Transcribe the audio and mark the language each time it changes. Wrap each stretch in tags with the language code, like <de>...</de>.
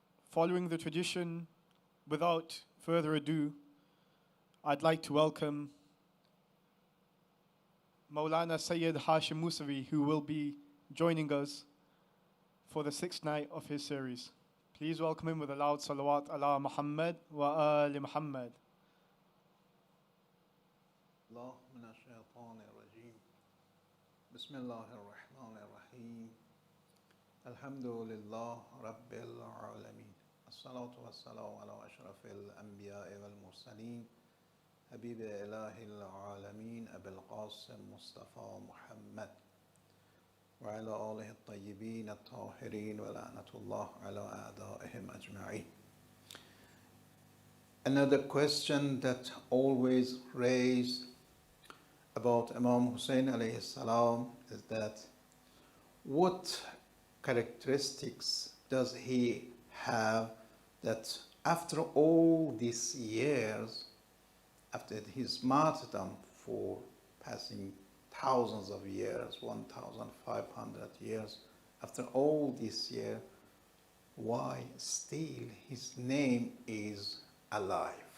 <en>Following the tradition, without further ado, I'd like to welcome Maulana Sayyid Hashim Musavi, who will be joining us for the 6th night of his series. Please welcome him with a loud</en> <ar>salawat ala Muhammad wa ali Muhammad. الله من الشيطان الرجيم بسم الله الرحمن الرحيم الحمد لله رب العالمين الصلاة والسلام على أشرف الأنبياء والمرسلين حبيب إله العالمين أبي القاسم مصطفى محمد وعلى آله الطيبين الطاهرين ولعنة الله على أعدائهم أجمعين.</ar> <en>Another question that always raised about Imam Hussein alayhi salam is that what characteristics does he have that after all these years, after his martyrdom for passing thousands of years, 1,500 years, after all this year, why still his name is alive?</en>